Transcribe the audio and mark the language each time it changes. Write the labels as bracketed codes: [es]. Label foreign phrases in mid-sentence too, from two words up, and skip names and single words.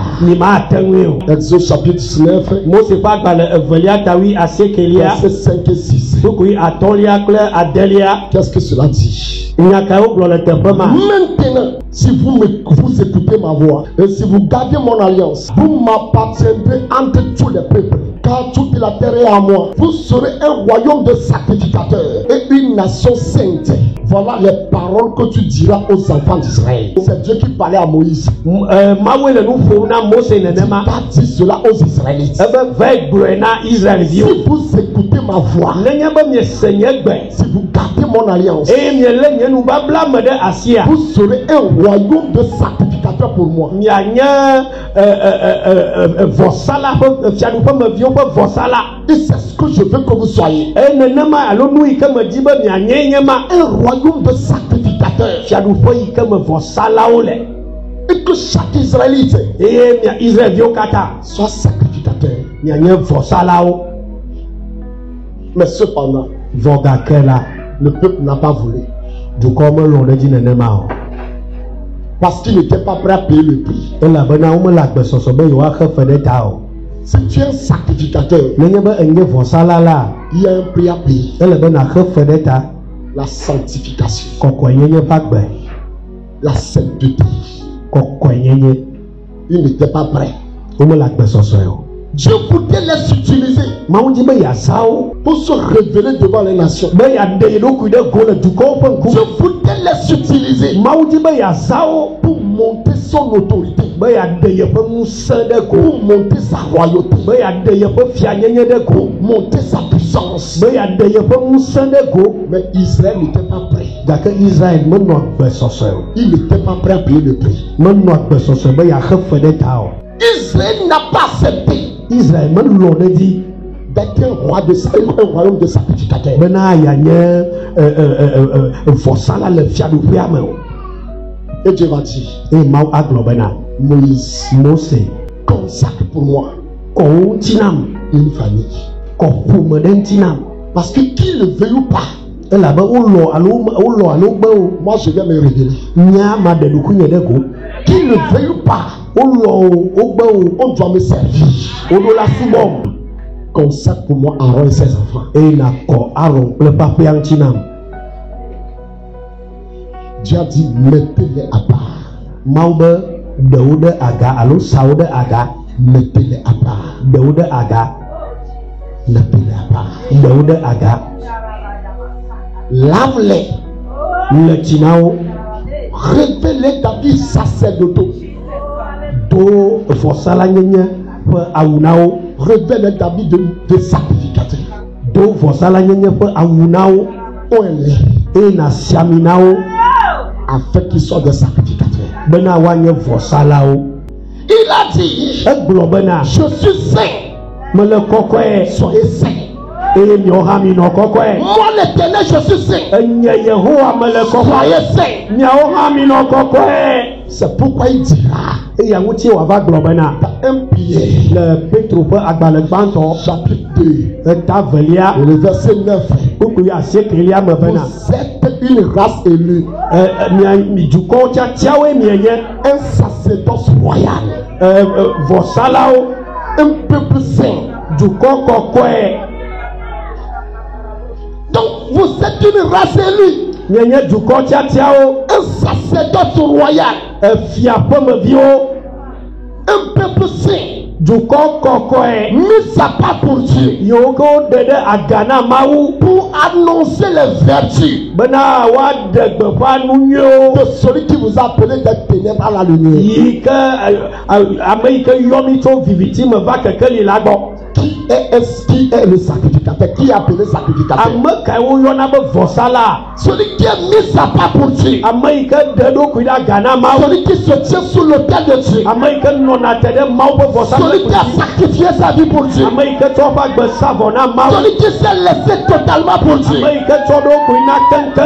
[ee] ni mate ŋui o. [fr] Exode chapitre 19, [ee] Mose ƒe agbalẽ evelia tawi asiekelia. [fr] versets 5 et 6. [ee] Sukui atɔ̃lia kple adelia. [fr] Qu'est-ce que cela dit? [ee] Nya kawo gblɔ le teƒe ma. [fr] Maintenant, si vous écoutez ma voix et si vous gardez mon alliance, vous m'appartiendrez entre tous les peuples, car toute la terre est à moi. Vous serez un royaume de sacrificateurs et une nation sainte. Voilà les paroles que tu diras aux enfants d'Israël. C'est Dieu qui parlait à Moïse. [ee] Mawu le nu ƒom na Mose nenema. [fr] Pas dit cela aux Israélites. [ee] Ebe ve gblɔe na Israelviwo. [fr] Si vous écoutez ma voix, [ee] Nenye be miese nye gbe. [fr] si vous gardez mon alliance, [ee] Eye miele nye nubabla me ɖe asia. [fr] vous serez un royaume de sacrificateurs pour moi. [ee] Mianye vɔsala ƒe fiaɖuƒe meviwo ƒe vɔsala. [fr] Et c'est ce que je veux que vous soyez. [ee] Eye nenema alo nu yi ke me di be mianye nye ma. [fr] Un royaume de sacrificateurs. [ee] Fiaɖuƒe yi ke me vɔsalawo le. [fr] Et que chaque Israélite [ee] Eye mia Israelviwo katã [fr] soit sacrificateur. [ee] mianye vɔsalawo. [fr] Mais cependant, [ee] Vɔ gake la [fr] le peuple n'a pas voulu. [ee] dukɔ melɔ ɖe dzi nenema o. [fr] Parce qu'il n'était pas prêt à payer le prix. [ee] Elabena womele agbesɔsɔ be yewoaxe fe ɖe ta o. [fr] Si tu es un sacrificateur, [ee] Nenye be enye vɔsala la, [fr] il y a un prix à payer. [ee] ele be naxe fe ɖe ta. [fr] La sanctification, [ee] Kɔkɔenyenye ƒe agbe. [fr] la sainteté. [ee] Kɔkɔenyenye. [fr] Il n'était pas prêt. [ee] Womele agbesɔsɔe o. [fr] Dieu voulait les utiliser [ee] Mawu di be yeasa wo. [fr] pour se révéler devant les nations. [ee] Be yeaɖe ye ɖokui ɖe go le dukɔwo ƒe [fr] Dieu [ee] ŋkume. [fr] voulait les utiliser [ee] Mawu di be yeasa wo. [fr] pour monter son autorité, [ee] Be yeaɖe yeƒe ŋusẽ ɖe go. [fr] pour monter sa royauté, [ee] Be yeaɖe yeƒe fianyenye ɖe [fr] pour [ee] go. [fr] monter sa puissance. [ee] Be yeaɖe yeƒe ŋusẽ ɖe go. [fr] Mais Israël n'était pas prêt. [ee] Gake Israel menɔ agbesɔsɔe o. [fr] Il n'était pas prêt à payer le prix. [ee] Menɔ agbesɔsɔe be yeaxe fe ɖe ta o. [fr] Israël n'a pas accepté [ee] Israel melɔ ɖe dzi [fr] d'être un royaume de sacrificateurs. [ee] bena yeanye vɔsala le fiaɖuƒea me o. [fr] Et Dieu va dire, [ee] Eye Mawu agblɔ bena [fr] Moïse, [ee] Mose [fr] consacre pour moi [ee] kɔ wo ŋuti nam, [fr] une famille. [ee] kɔ ƒome ɖe ŋuti nam. [fr] Parce que qu'il le veuille ou pas, [ee] Elabe wolɔ alo gbe o. [fr] moi je vais me révéler. [ee] Nya ma ɖe ɖokuinye ɖe go. [fr] Qu'il le veuille ou pas, [ee] Wolɔ o, wogbe o, [fr] on doit me servir. [ee] woɖo la subɔm. [fr] Consacre pour moi Aaron et ses enfants. [ee] Eye nakɔ Aron kple eƒe aƒea ŋuti nam. [fr] Dieu a dit, mettez-les à part. [ee] Mawu be ɖewo ɖe aga alo sawo ɖe aga, [fr] mettez-les à part. [ee] ɖewo ɖe aga, [fr] Mettez-les à part. [ee] ɖewo ɖe aga, [fr] Lave-les. [ee] le tsi na wo, [fr] Revêt-les d'habits sacerdotaux. [ee] do vɔsala nyenye ƒe awu na wo, [fr] Revêt-les d'habits de sacrificateur. [ee] do vɔsala nyenye ƒe awu na wo, [fr] Oins-les [ee] eye nàsi ami na wo [fr] afin qu'ils soient des sacrificateurs. [ee] bena woanye vɔsalawo. [fr] Il a dit, [ee] Egblɔ bena [fr] je suis saint, [ee] mele kɔkɔe [fr] soyez saints. [ee] eye miawo hã minɔ kɔkɔe. [fr] Moi l'Éternel, je suis saint, [ee] Enye Yehowa mele kɔkɔe. [fr] soyez saints. [ee] Miawo hã minɔ kɔkɔe. [fr] C'est pourquoi il dira [ee] Eya ŋuti wòava gblɔ bena [fr] dans 1 Pierre, [ee] le Petro ƒe agbalẽ gbãtɔ [fr] chapitre 2, [ee] eta velia [fr] et le verset 9. [ee] kpukpui asiekɛlia me bena [fr] Vous êtes une race élue, [ee] mi dukɔwo tiatiawoe mienye [fr] un sacerdoce royal, [ee] vɔsalawo, [fr] un peuple saint. [ee] dukɔ kɔkɔe. [fr] Donc vous êtes une race élue, [ee] Mienye dukɔ tiatiawo, [fr] un sacerdoce royal, [ee] fia ƒemeviwo, [fr] un peuple saint, [ee] dukɔ kɔkɔe. [fr] mis à part pour Dieu, [ee] Yiwo ke woɖe ɖe aga na Mawu [fr] pour annoncer les vertus [ee] bena woaɖe gbeƒã nu nyuiwo [fr] de celui qui vous a appelé des ténèbres à la lumière. [ee] yi ke ame yi ke yɔ mi tso viviti me va kekeli la gbɔ. [fr] Qui est le sacrificateur? Qui est appelé sacrificateur? [ee] Ame kae woyɔna be vɔsala, [fr] Celui qui est mis à part pour Dieu, [ee] ame yi ke ɖe eɖokui ɖe aga na Mawu, [fr] celui qui se tient sous l'autel de Dieu, [ee] ame yi ke nɔna te ɖe Mawu ƒe [fr] celui qui a [ee] vɔsamlekpui, [fr] sacrifié sa vie pour Dieu, [ee] ame yi ke tsɔ eƒe agbe sa vɔ na Mawu, [fr] celui qui s'est laissé totalement pour Dieu, [ee] ame yi ke tsɔ eɖokui na keŋkeŋ,